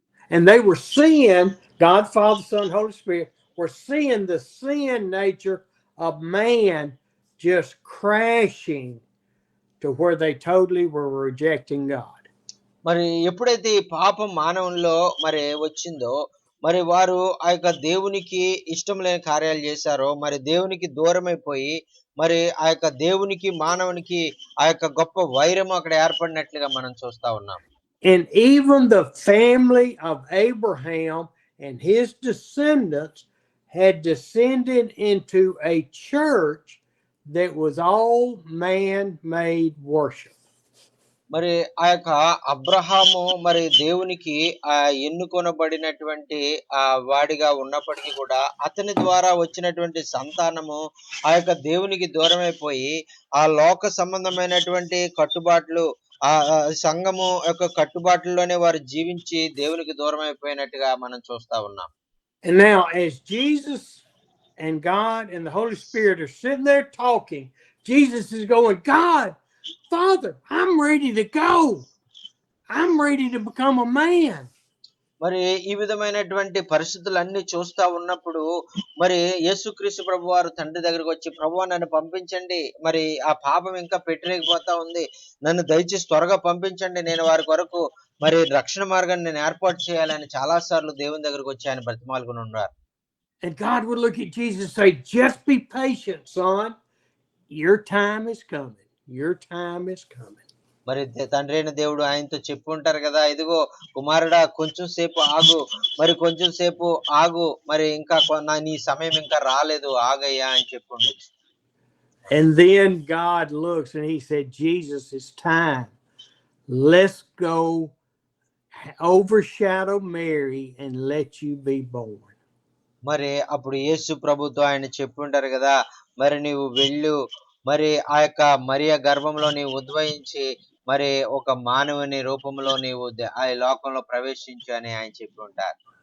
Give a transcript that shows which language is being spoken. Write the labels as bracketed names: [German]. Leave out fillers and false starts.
[English] And they were seeing God, Father, Son, Holy Spirit were seeing the sin nature of man just crashing to where they totally were rejecting God. [Telugu] మరి ఎప్పుడైతే ఈ పాపం మానవుల్లో మరి వచ్చిందో మరి వారు ఆ యొక్క దేవునికి ఇష్టం లేని కార్యాలు చేశారో మరి దేవునికి దూరమైపోయి మరి ఆ యొక్క దేవునికి మానవునికి ఆ యొక్క గొప్ప వైరం అక్కడ ఏర్పడినట్లుగా మనం చూస్తా ఉన్నాం. [English] And even the family of Abraham and his descendants had descended into a church that was all man-made worship. [Telugu] మరి ఆ యొక్క అబ్రహాము మరి దేవునికి ఎన్నుకొనబడినటువంటి వాడిగా ఉన్నప్పటికీ కూడా అతని ద్వారా వచ్చినటువంటి సంతానము ఆ యొక్క దేవునికి దూరమైపోయి ఆ లోక సంబంధమైనటువంటి కట్టుబాట్లు ఆ సంఘము యొక్క కట్టుబాట్లలోనే వారు జీవించి దేవునికి దూరం అయిపోయినట్టుగా మనం చూస్తా ఉన్నాం. [English] And now as Jesus and God and the Holy Spirit are sitting there talking, Jesus is going, God, Father, I'm ready to go. I'm ready to become a man. [Telugu] మరి ఈ విధమైనటువంటి పరిస్థితులన్నీ చూస్తా ఉన్నప్పుడు మరి యేసుక్రీస్తు ప్రభు వారు తండ్రి దగ్గరికి వచ్చి ప్రభువా నన్ను పంపించండి, మరి ఆ పాపం ఇంకా పెట్టలేకపోతా ఉంది, నన్ను దయచేసి త్వరగా పంపించండి, నేను వారి కొరకు మరి రక్షణ మార్గాన్ని నేను ఏర్పాటు చేయాలని చాలా సార్లు దేవుని దగ్గరికి వచ్చి ఆయన బ్రతిమాలుకుని ఉన్నారు. [English] And God would look at Jesus and say, just be patient, son. Your time is coming. Your time is coming. [Telugu] మరి తండ్రి అయిన దేవుడు ఆయనతో చెప్పు ఉంటారు కదా, ఇదిగో కుమారుడా కొంచెం సేపు ఆగు, మరి కొంచెం సేపు ఆగు, మరి ఇంకా నీ సమయం ఇంకా రాలేదు, ఆగయ్యా అని చెప్పండి. [English] And then God looks and he said, Jesus, it's time. Let's go overshadow Mary and let you be born. [Telugu] మరి అప్పుడు యేసు ప్రభుతో ఆయన చెప్పుంటారు కదా, మరి నీవు వెళ్ళు, మరి ఆ యొక్క మరియ గర్భంలో నీవు ఉద్భవించి మరి ఒక మానవుని రూపంలో నీవు ఆ లోకంలో ప్రవేశించు అని ఆయన చెప్పి ఉంటారు.